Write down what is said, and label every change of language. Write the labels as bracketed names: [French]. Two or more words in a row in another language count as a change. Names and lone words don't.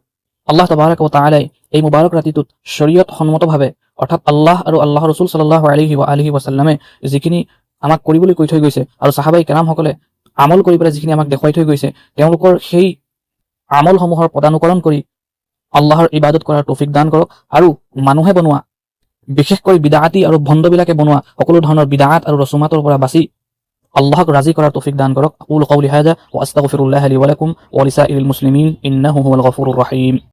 [Arabic] الله تبارك وتعالى [Assamese] এই মুবাৰক ৰাতিটোত শৰীয়ত সন্মতভাৱে অৰ্থাৎ আল্লাহ আৰু আল্লাহৰ ৰাসূল [Arabic] صلى الله عليه وسلم [Assamese] যিখিনি আমাক কৰিবলৈ কৈ থৈ গৈছে আৰু সাহাবাই কেৰামসকলে আমল কৰি পেলাই যিখিনি আমাক দেখুৱাই থৈ গৈছে, তেওঁলোকৰ সেই আমলসমূহৰ পদানুকৰণ কৰি আল্লাহৰ ইবাদত কৰাৰ তৌফিক দান কৰক। আৰু মানুহে বনোৱা বিশেষকৈ বিদআতি আৰু ভণ্ডবিলাকে বনোৱা সকলো ধৰণৰ বিদআত আৰু ৰচুমাতৰ পৰা বাচি আল্লাহক ৰাজি কৰাৰ তৌফিক দান কৰক। [Arabic] أقول قولي هذا وأستغفر الله لي ولكم ولسائر المسلمين إنه هو الغفور الرحيم.